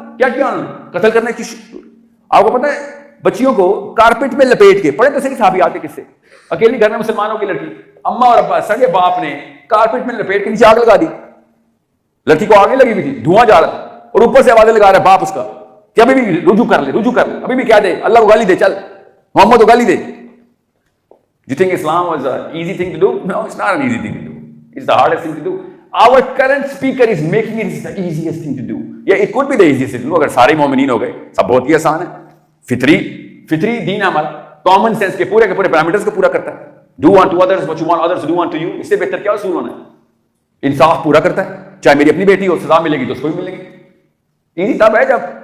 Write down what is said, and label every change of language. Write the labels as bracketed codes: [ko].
[ur] کیا کیا انہوں نے؟ قتل کرنے کی. آپ کو پتا ہے بچیوں کو کارپیٹ میں لپیٹ کے، پڑھے تو صحیح صحابیات کے قصے، اکیلی گھر میں مسلمانوں کی لڑکی، اما اور ابا سگے باپ نے کارپیٹ میں لپیٹ کے نیچے آگ لگا دی. لڑکی کو آگ نہیں لگی ہوئی تھی، دھواں جا رہا تھا، اور اوپر سے آوازیں لگا رہا ہے باپ اس کا کہ ابھی بھی رجوع کر لے، ابھی بھی کیا دے، اللہ کو گالی دے، چل محمد کو گالی دے. [en] You think Islam was an easy thing to do? No, it's not an easy thing to do. It's the hardest thing to do. Our current speaker is making it the easiest thing to do. Yeah, it could be the easiest thing to do. [ur] اگر سارے مومنین ہو گئے، سب بہت ہی آسان ہے. فطری دین عمل، common sense کے پورے پیرامیٹرز کو پورا کرتا ہے. Do unto others what you want others to do unto you. اس سے بہتر کیا اصول ہونا ہے؟ انصاف پورا کرتا ہے. چاہے میری اپنی بیٹی ہو، سزا ملے گی تو اس کو بھی ملے گی. ایزی تب ہے جب